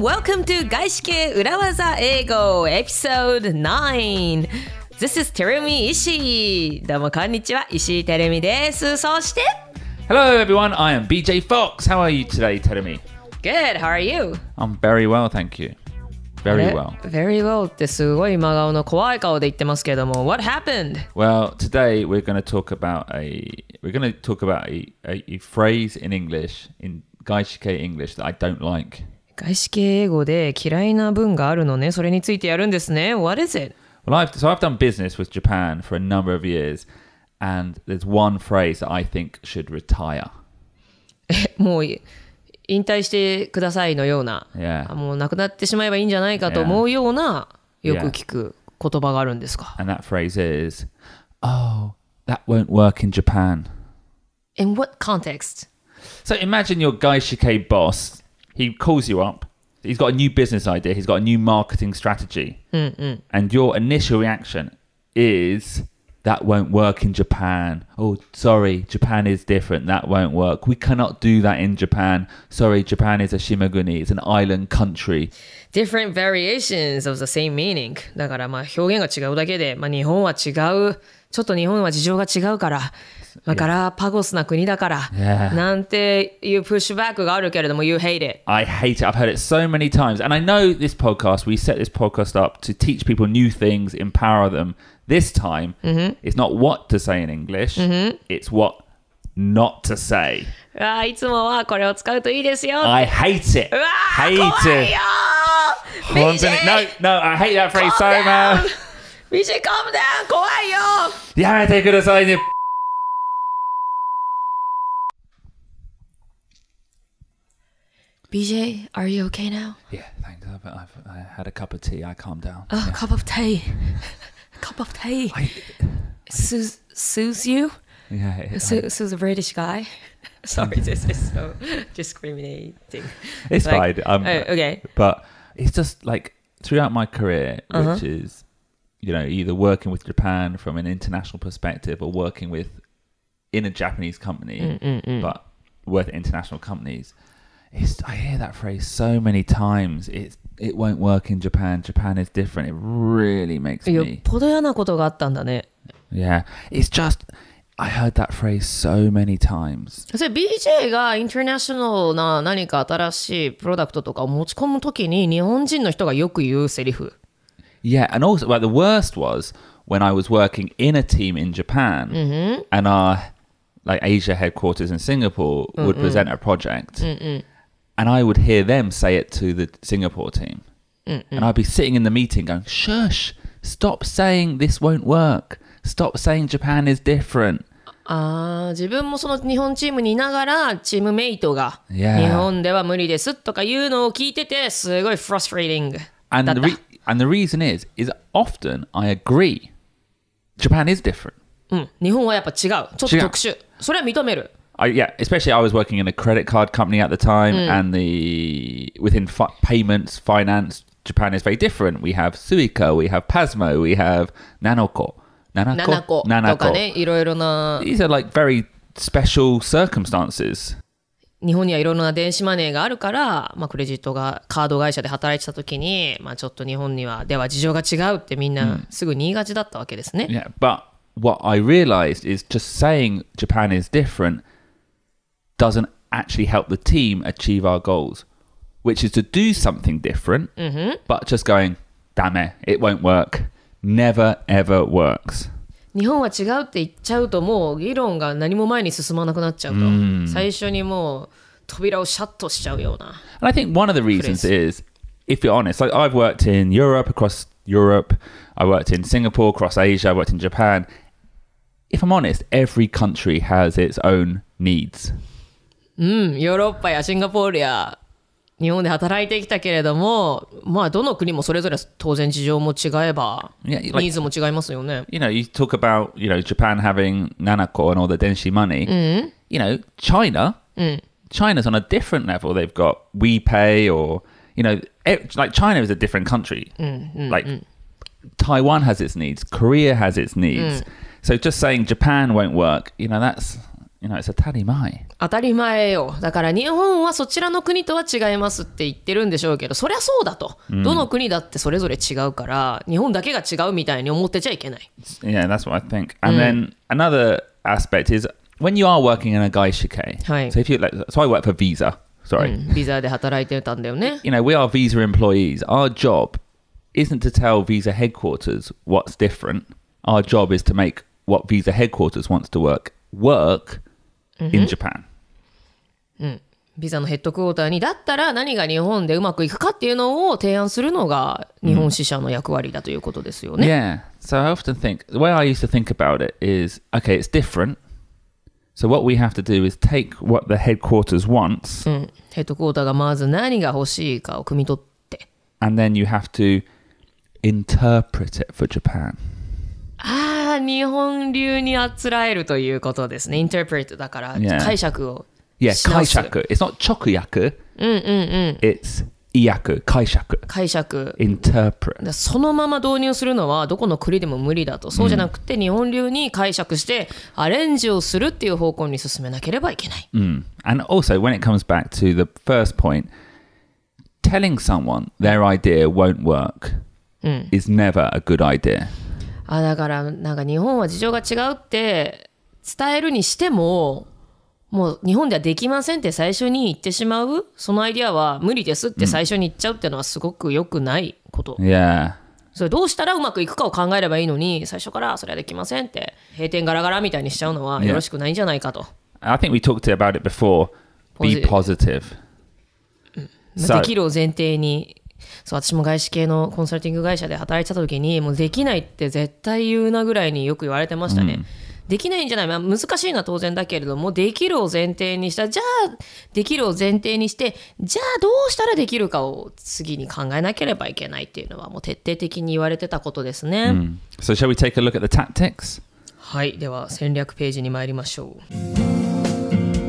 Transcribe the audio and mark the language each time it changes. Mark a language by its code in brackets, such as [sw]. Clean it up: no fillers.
[en] Welcome to 外資系裏技英語 Episode 9! This is Terumi Ishii! [ja] どうもこんにちは、石井てるみです。そして [en] Hello everyone, I am BJ Fox. How are you today, Terumi? Good, how are you? I'm very well, thank you. Very well. Very well [ja] ってすごい真顔の怖い顔で言ってますけども [en] What happened? Well, today we're going to talk about a phrase in English, in 外資系 English that I don't like. [ja] 外資系英語で嫌いな文があるのね。それについてやるんですね。 [en] What is it? Well, I've done business with Japan for a number of years, and there's one phrase that I think should retire. もう引退してくださいのような、もうなくなってしまえばいいんじゃないかと思うような、よく聞く言葉があるんですか。 And that phrase is, "Oh, that won't work in Japan." In what context? So imagine your 外資系 boss. He calls you up. He's got a new business idea. He's got a new marketing strategy. And your initial reaction is, that won't work in Japan. Oh, sorry, Japan is different. That won't work. We cannot do that in Japan. Sorry, Japan is a shimaguni. It's an island country. Different variations of the same meaning. [ja] だからまあ表現が違うだけで、まあ、日本は違う。ちょっと日本は事情が違うから。だからパゴスな国だから、なんていうプッシュバックがあるけれども [en] You hate it. I hate it. I've heard it so many times. And I know this podcast, we set this podcast up to teach people new things, empower them. This time, it's not what to say in English, it's what not to say. [ja] いつもはこれを使うといいですよ。 [en] I hate it. [ja] うわー、 [en] hate [ja] 怖いよー。 [en] it. No, I hate that phrase so much. BJ, calm down. [ja] 怖いよ。やめてくださいね。 [en] BJ, are you okay now? Yeah, thanks. I had a cup of tea. I calmed down. Oh, Yeah. cup of tea. Cup of tea. Soothes you? Yeah. Soothes a British guy? Sorry, this is so discriminating. It's like, fine. Okay. But it's just like throughout my career, which is, you know, either working with Japan from an international perspective or working in a Japanese company, but with international companies. I hear that phrase so many times. It won't work in Japan. Japan is different. It really makes me. [ja] よっぽど嫌なことがあったんだね。 [en] Yeah, it's just I heard that phrase so many times. [ja] それ BJ がインターナショナルな何か新しいプロダクトとかを持ち込むときに日本人の人がよく言うセリフ。 [en] Yeah, and also, well, the worst was when I was working in a team in Japan, and our Asia headquarters in Singapore would present a project. And I would hear them say it to the Singapore team. And I'd be sitting in the meeting going, shush, stop saying this won't work. Stop saying Japan is different. [ja] 自分もその日本チームにいながらチームメイトが日本では無理ですとかいうのを聞いててすごい frustrating だった。 [en] And the reason is often I agree. Japan is different. [ja] 日本はやっぱ違う。ちょっと特殊。それは認める。 [en] Yeah, especially I was working in a credit card company at the time, and within payments, finance, Japan is very different. We have Suica, we have Pasmo, we have Nanako. [ja] とかね、いろいろな。 [en] These are like very special circumstances. [ja] 日本にはいろいろな電子マネーがあるから、まあ、クレジットがカード会社で働いてた時に、まあ、ちょっと日本にはでは事情が違うってみんなすぐに言いがちだったわけですね。 [en] Yeah, but what I realized is just saying Japan is different doesn't actually help the team achieve our goals, which is to do something different, but just going, damn it won't work, never ever works. 日本は違うって言っちゃうともう議論が何も前に進まなくなっちゃうと、最初にもう扉をシャッとしちゃうような。 And I think one of the reasons is, if you're honest, like I've worked in Europe, across Europe, I worked in Singapore, across Asia, I worked in Japan. If I'm honest, every country has its own needs. [ja] ヨーロッパやシンガポールや日本で働いてきたけれども、まあどの国もそれぞれ当然事情も違えば、ニーズも違いますよね。 [en] You know, you talk about, you know, Japan having Nanako and all the denshi money. You know, China's on a different level. They've got WePay or, you know, like China is a different country. Like Taiwan has its needs, Korea has its needs. So just saying Japan won't work, that's, it's 当たり前。 [ja] 当たり前よ。だから日本はそちらの国とは違いますって言ってるんでしょうけど、そりゃそうだと。どの国だってそれぞれ違うから、日本だけが違うみたいに思ってちゃいけない。 [en] Yeah, that's what I think. And then another aspect is when you are working in a 外資系. [ja] はい。 [en] So I work for Visa. Sorry. [ja] ビザで働いてたんだよね。 [en] We are Visa employees. Our job isn't to tell Visa headquarters what's different. Our job is to make what Visa headquarters wants to work in Japan. [ja] ビザのヘッドクォーターにだったら何が日本でうまくいくかっていうのを提案するのが日本支社の役割だということですよね。 [en] Yeah. So I often think, the way I used to think about it is, okay, it's different. So what we have to do is take what the headquarters wants. [ja] ヘッドクォーターがまず何が欲しいかを汲み取って。 [en] And then you have to interpret it for Japan. [ja] 日本流にあつらえるということですね。interpret だから解釈を。 [en] Yeah, 解釈。It's not 直訳。It's 意訳、解釈。 interpret。 [ja] そのまま導入するのはどこの国でも無理だと。そうじゃなくて日本流に解釈してアレンジをするっていう方向に進めなければいけない。 [en] And also when it comes back to the first point, telling someone their idea won't work is never a good idea. [ja] だからなんか日本は事情が違うって伝えるにしても、もう日本ではできませんって最初に言ってしまう、そのアイディアは無理ですって最初に言っちゃうっていうのはすごく良くないこと。 [en] Yeah. [ja] それどうしたらうまくいくかを考えればいいのに、最初からそれはできませんって閉店ガラガラみたいにしちゃうのはよろしくないんじゃないかと。 [en] I think we talked about it before. Be positive. [ja] できるを前提に。そう、私も外資系のコンサルティング会社で働いてた時に、もうできないって絶対言うなぐらいによく言われてましたね。できないんじゃない、難しいのは当然だけれども、できるを前提にした、じゃあできるを前提にして、じゃあどうしたらできるかを次に考えなければいけないっていうのはもう徹底的に言われてたことですね。 [en] So shall we take a look at the tactics? [ja] はい、では戦略ページに参りましょう。